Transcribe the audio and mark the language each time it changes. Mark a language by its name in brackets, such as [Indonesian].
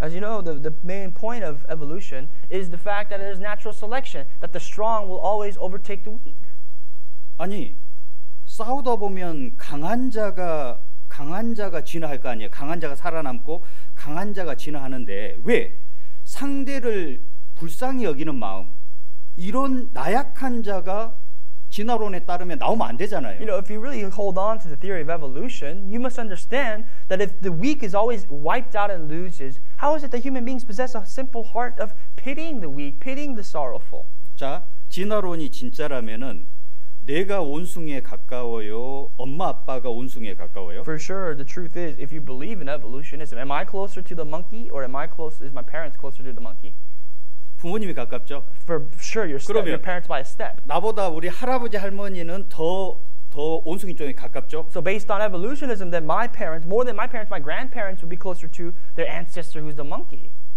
[English] As you know, the main point of evolution is the fact that it is natural selection, that the strong will always overtake the weak. [Korean] 아니 싸우다 보면 강한 자가 진화할 거 아니에요. 강한 자가 살아남고 강한 자가 진화하는데 왜 상대를 불쌍히 여기는 마음 이런 나약한 자가 진화론에 따르면 나오면 안 되잖아요. [English] You know, if you really hold on to the theory of evolution, you must understand that if the weak is always wiped out and loses, how is it that human beings possess a simple heart of pitying the weak, pitying the sorrowful? [Korean] 자, 진화론이 진짜라면은 내가 원숭이에 가까워요? 엄마 아빠가 원숭이에 가까워요? [English] For sure, the truth is, if you believe in evolutionism, am I closer to the monkey, or is my parents closer to the monkey? [Korean] 부모님이 가깝죠. [English] For sure, your parents by a step. [Korean] 나보다 우리 할아버지 할머니는 더 원숭이 쪽에 가깝죠. [English] So based on evolutionism, then my parents, more than my parents, my grandparents would be closer to their ancestor, who's the monkey.